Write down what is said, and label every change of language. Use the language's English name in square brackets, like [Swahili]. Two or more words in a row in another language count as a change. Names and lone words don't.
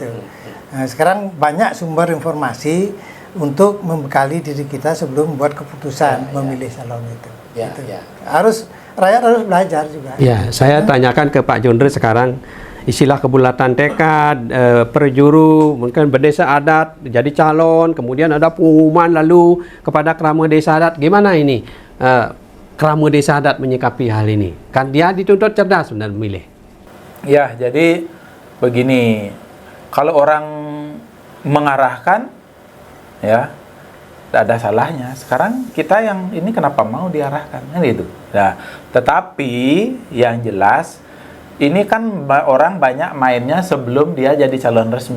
[Indonesian] Nah, sekarang banyak sumber informasi untuk membekali diri kita sebelum membuat keputusan memilih calon itu. Rakyat harus belajar juga. Ya, saya tanyakan ke Pak Jondre sekarang. Istilah kebulatan tekad, perjuru, mungkin berdesa adat, jadi calon, kemudian ada pengumuman lalu kepada kerama desa adat. Gimana ini kerama desa adat menyikapi hal ini? Kan dia dituntut cerdas benar memilih. Ya, jadi begini, kalau orang mengarahkan, ya, tidak ada salahnya. Sekarang kita yang ini kenapa mau diarahkan, kan itu. Nah, tetapi yang jelas, ini kan orang banyak mainnya sebelum dia jadi calon resmi.